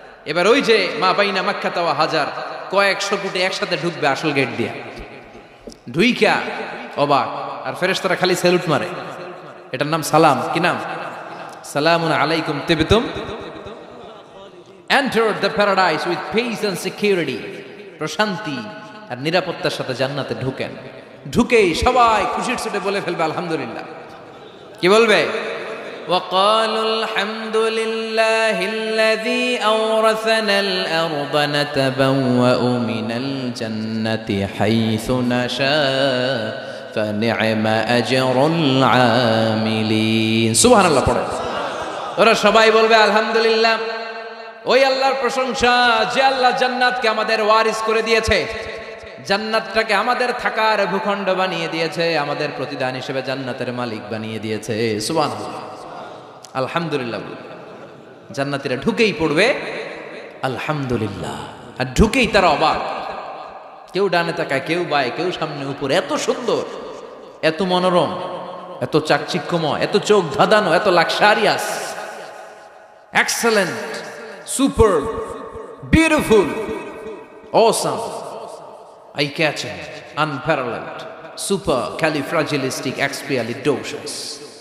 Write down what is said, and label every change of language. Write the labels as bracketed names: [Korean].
[Bangla] এবার ওই যে মা বাইনা মাক্কা তাওয়া হাজার, কয়েকশো কোটি একসাথে ঢুকবে আসল গেট দিয়ে, ঢুইকা অবাক, আর ফেরেশতারা খালি স্যালুট মারে। এটার নাম সালাম। কি নাম? [Arabic] সালামুন আলাইকুম তিবতুম, [English] enter the paradise with peace and security, [Bangla] প্রশান্তি আর নিরাপত্তার সাথে জান্নাতে ঢুকেন। ঢুকেই সবাই খুশির ছুটে বলে ফেলবে আলহামদুলিল্লাহ। কি বলবে? [Arabic] وقالوا الحمد لله الذي أورثنا الأرض نتبوأ من الجنة حيث نشاء فنعم أجر العاملين। [Bangla] সুবহান আল্লাহ পড়ে ওরা সবাই বলবে আলহামদুলিল্লাহ, ওই আল্লাহর প্রশংসা যে আল্লাহ জান্নাতকে আমাদের ওয়ারিস করে দিয়েছে, জান্নাতটাকে আমাদের থাকার ভূখণ্ড বানিয়ে দিয়েছে, আমাদের প্রতিদান হিসেবে জান্নাতের মালিক বানিয়ে দিয়েছে। সুবহানাল্লাহ, আলহামদুলিল্লাহ। জান্নাতীরা ঢুকেই পড়বে আলহামদুলিল্লাহ, আর ঢুকেই তারা অবাক, কেউ ডানে তাকায়, কেউ বায়ে, কেউ সামনে উপরে, এত সুন্দর, এত মনোরম, এত চাকচিক্যময়, এত চোখ ধাঁধানো, এত [English] Luxurious, excellent, super, beautiful, awesome, eye-catching, unparalleled, supercalifragilisticexpialidocious।